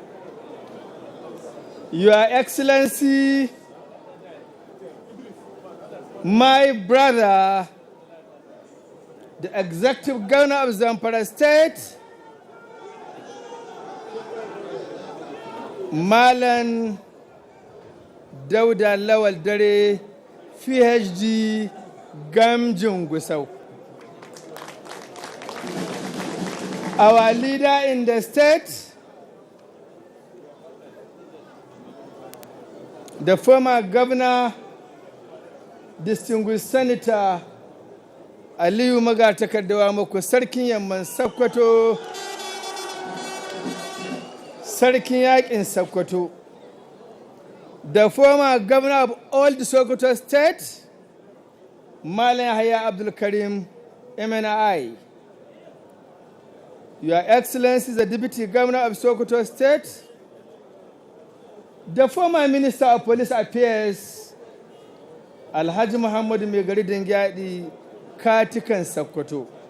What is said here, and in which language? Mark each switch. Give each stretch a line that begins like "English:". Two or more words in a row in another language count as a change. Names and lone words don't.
English: Your Excellency, my brother, the Executive Governor of Zamfara State, Malan Dauda Lawal Dare, PhD, Gamjin Gusau. Our leader in the state, the former governor, distinguished Senator Aliyu Magatakardawa Mako Sarkin Yamman Sokoto, Sarkin Yakin Sokoto, the former governor of all the Sokoto State, Malam Yahya Abdul Karim, MNI. Your Excellency, the Deputy Governor of Sokoto State, the former Minister of Police Affairs, Alhaji Muhammad Megari Dengyadi, Katikan Sokoto.